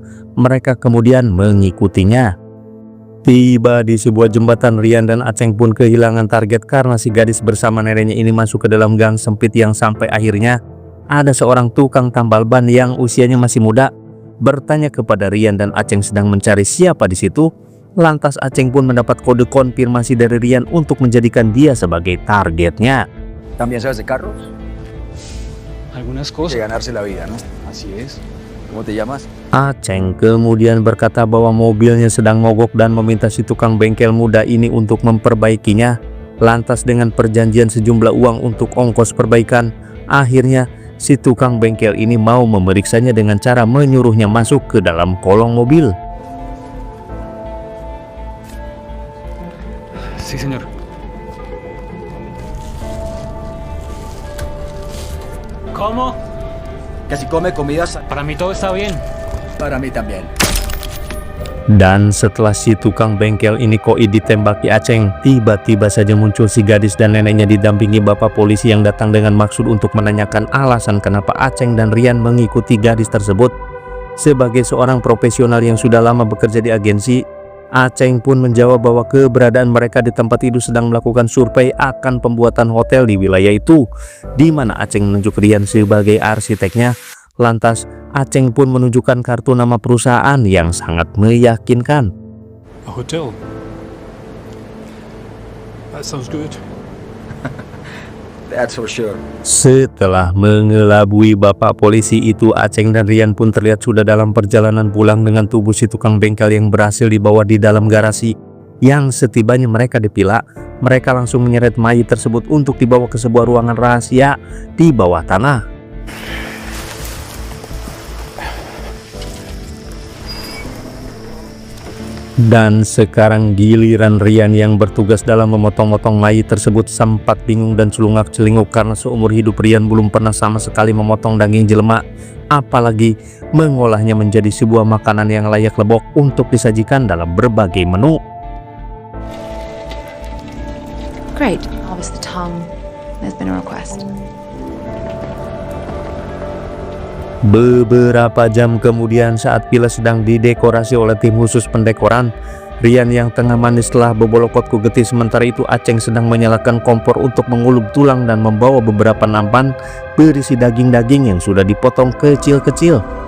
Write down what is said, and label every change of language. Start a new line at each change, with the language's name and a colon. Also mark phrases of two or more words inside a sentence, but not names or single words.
Indonesian: Mereka kemudian mengikutinya. Tiba di sebuah jembatan, Rian dan Aceng pun kehilangan target karena si gadis bersama neneknya ini masuk ke dalam gang sempit, yang sampai akhirnya ada seorang tukang tambal ban yang usianya masih muda bertanya kepada Rian dan Aceng sedang mencari siapa di situ. Lantas Aceng pun mendapat kode konfirmasi dari Rian untuk menjadikan dia sebagai targetnya.
Spanish: ¿También sabes de carros? Algunas De cosas. ganarse la vida, ¿no? Así es. ¿Cómo te llamas?
Indonesian: Aceng kemudian berkata bahwa mobilnya sedang mogok dan meminta si tukang bengkel muda ini untuk memperbaikinya. Lantas dengan perjanjian sejumlah uang untuk ongkos perbaikan, akhirnya si tukang bengkel ini mau memeriksanya dengan cara menyuruhnya masuk ke dalam kolong mobil.
Spanish: Sí, señor. ¿Cómo? Que si come comidas... Para mí todo está bien. Para mí también.
Indonesian: Dan setelah si tukang bengkel ini koi ditembaki Aceng, tiba-tiba saja muncul si gadis dan neneknya didampingi bapak polisi yang datang dengan maksud untuk menanyakan alasan kenapa Aceng dan Rian mengikuti gadis tersebut. Sebagai seorang profesional yang sudah lama bekerja di agensi, Aceng pun menjawab bahwa keberadaan mereka di tempat itu sedang melakukan survei akan pembuatan hotel di wilayah itu, di mana Aceng menunjuk Rian sebagai arsiteknya. Lantas Aceng pun menunjukkan kartu nama perusahaan yang sangat meyakinkan.
English: A hotel. That sounds good. That's for sure.
Indonesian: Setelah mengelabui bapak polisi itu, Aceng dan Rian pun terlihat sudah dalam perjalanan pulang dengan tubuh si tukang bengkel yang berhasil dibawa di dalam garasi. Yang setibanya mereka di villa, mereka langsung menyeret mayat tersebut untuk dibawa ke sebuah ruangan rahasia di bawah tanah. Dan sekarang giliran Rian yang bertugas dalam memotong-motong mayat tersebut. Sempat bingung dan celungak-celinguk karena seumur hidup Rian belum pernah sama sekali memotong daging jelema, apalagi mengolahnya menjadi sebuah makanan yang layak lebok untuk disajikan dalam berbagai menu.
English: Great. Harvest the tongue. There's been a request.
Indonesian: Beberapa jam kemudian, saat villa sedang didekorasi oleh tim khusus pendekoran, Rian yang tengah mandi setelah
Sundanese: bebolokot ku getih.
Indonesian: Sementara itu Aceng sedang menyalakan kompor untuk mengulub tulang dan membawa beberapa nampan berisi daging-daging yang sudah dipotong kecil-kecil.